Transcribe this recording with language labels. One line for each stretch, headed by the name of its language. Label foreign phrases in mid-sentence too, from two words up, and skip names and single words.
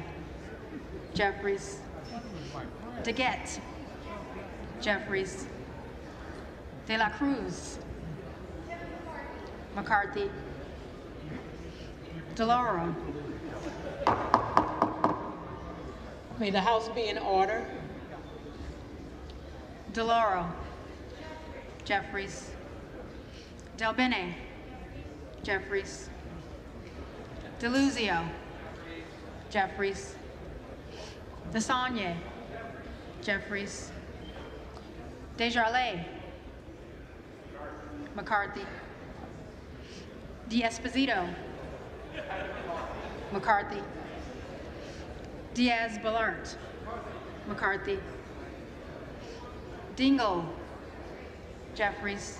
English: Jeffries. DeGette. Jeffries. De la Cruz. McCarthy. DeLauro. May the House be in order. DeLauro. Jeffries. Del Bene. Jeffries. DeLuzio. Jeffries. DeSaulnier. Jeffries. Desjardins. McCarthy. D'Esposito. McCarthy. Diaz-Balart. McCarthy. Dingle. Jeffries.